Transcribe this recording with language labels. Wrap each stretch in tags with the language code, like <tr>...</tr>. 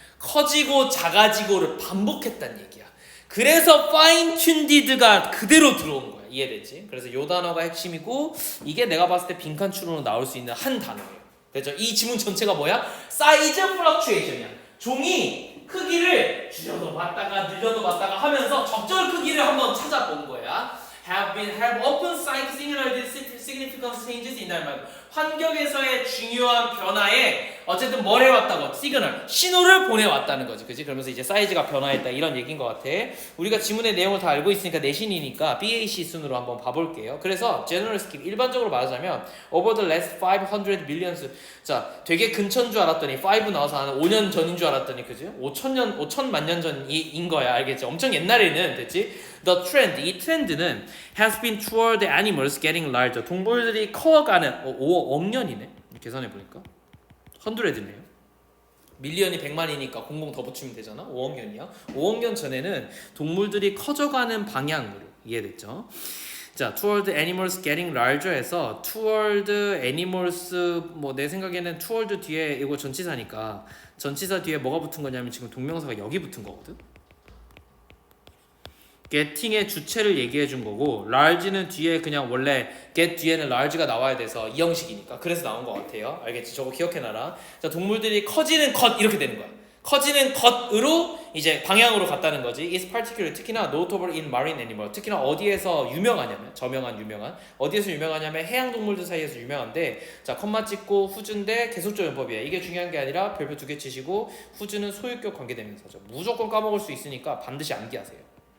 <ko>커지고 작아지고를 반복했다는 얘기야. 그래서 fine-tuned가 그대로 들어온 거야. 이해되지? 그래서 요 단어가 핵심이고 이게 내가 봤을 때 빈칸 추론으로 나올 수 있는 한 단어예요. 됐죠? 이 지문 전체가 뭐야? 사이즈 플럭추에이션이야. 종이 크기를 줄여도 봤다가 늘려도 봤다가 하면서 적절 크기를 한번 찾아본 거야.</ko> <en>have often cited significant changes in environment.</en> <ko>환경에서의 중요한 변화에 어쨌든 뭘 해왔다고? 시그널, 신호를 보내왔다는 거지. 그지? 그러면서 이제 사이즈가 변화했다 이런 얘기인 것 같아. 우리가 지문의 내용을 다 알고 있으니까 내신이니까 BAC 순으로 한번 봐볼게요. 그래서 general scheme, 일반적으로 말하자면 over the last 500 millions, 자 되게 근처인 줄 알았더니 5 나와서 한 5년 전인 줄 알았더니 그지? 5천만 년 전인 거야. 알겠지? 엄청 옛날에는 됐지?</ko> <en>The trend, 이 트렌드는 has been toward animals getting larger.</en> <ko>동물들이 커가는 5억 년이네. 계산해 보니까 100네요. 밀리언이 100만이니까 00 더 붙이면 되잖아. 5억 년이야. 5억 년 전에는 동물들이 커져가는 방향으로 이해됐죠? 자, toward animals getting larger 에서 toward animals 뭐 내 생각에는 toward 뒤에 이거 전치사니까 전치사 뒤에 뭐가 붙은 거냐면 지금 동명사가 여기 붙은 거거든. getting의 주체를 얘기해 준 거고 large는 뒤에 그냥 원래 get 뒤에는 large가 나와야 돼서 이 형식이니까 그래서 나온 것 같아요. 알겠지? 저거 기억해놔라. 자, 동물들이 커지는 것 이렇게 되는 거야. 커지는 것으로 이제 방향으로 갔다는 거지.</ko> <en>is particular 특히나 notable in marine animal.</en> <ko>특히나 어디에서 유명하냐면 유명한 어디에서 유명하냐면 해양 동물들 사이에서 유명한데 자 컴마 찍고 후주인데 계속적 용법이야. 이게 중요한 게 아니라 별표 2개 치시고 후주는 소유격 관계대명사죠. 무조건 까먹을 수 있으니까 반드시 암기하세요.</ko>